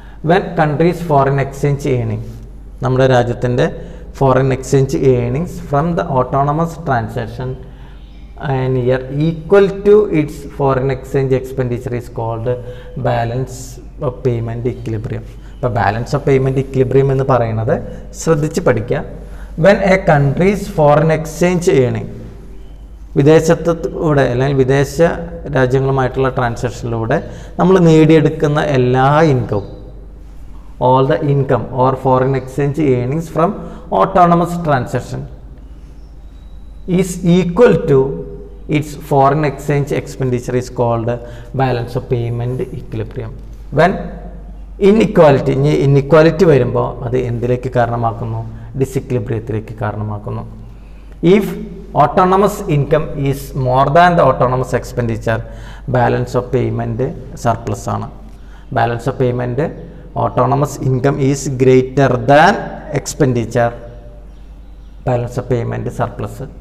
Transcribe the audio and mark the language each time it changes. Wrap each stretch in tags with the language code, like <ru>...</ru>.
<en>when countries foreign exchange earning,</en> <ml>നമ്മുടെ രാജ്യത്തിൻ്റെ foreign exchange earnings</ml> <en>From the autonomous transaction an year equal to its foreign exchange expenditure is called balance of payment equilibrium.</en> <ml>അപ്പോൾ balance of payment equilibrium എന്ന് പറയുന്നത് ശ്രദ്ധിച്ച് പഠിക്കുക.</ml> <en>when a country's foreign exchange earning,</en> <ml>വിദേശത്തൂടെ അല്ലെങ്കിൽ വിദേശ രാജ്യങ്ങളുമായിട്ടുള്ള ട്രാൻസാക്ഷനിലൂടെ നമ്മൾ നേടിയെടുക്കുന്ന എല്ലാ ഇൻകവും,</ml> <en>all the income or foreign exchange earnings from autonomous transaction is equal to its foreign exchange expenditure is called balance of payment equilibrium. When inequality</en> <ml>വരുമ്പോൾ അത് എന്തിലേക്ക് കാരണമാക്കുന്നു? ഡിസിക്വിലിബ്രിയത്തിലേക്ക് കാരണമാക്കുന്നു.</ml> <en>If autonomous income is more than the autonomous expenditure, balance of payment surplus ആണ്. Balance of payment autonomous income is greater than expenditure, balance of payment surplus.</en>